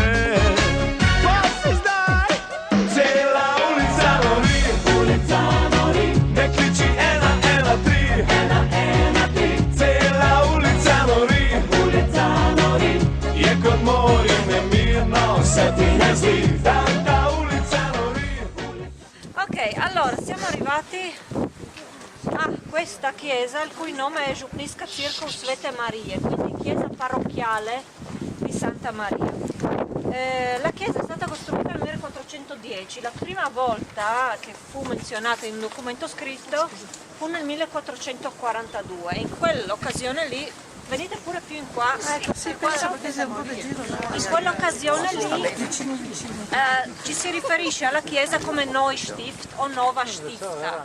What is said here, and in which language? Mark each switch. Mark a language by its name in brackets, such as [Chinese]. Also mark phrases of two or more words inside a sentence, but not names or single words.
[Slovenian] Pa si zdaj, cela ulica nori, ulica nori. Ne kliči 113, 113. Cela ulica nori, ulica nori. Je kot morje nemirno, se ti ne zdi, tanta ulica nori. [Italian] Ok, allora siamo arrivati a questa chiesa il cui nome è Župniška Crkva Svete Marije, quindi chiesa parrocchiale di Santa Maria. La chiesa è stata costruita nel 1410, la prima volta che fu menzionata in un documento scritto fu nel 1442 e in quell'occasione lì, venite pure più in qua, in quell'occasione lì ci si riferisce alla chiesa come Neustift o Nova Stifta.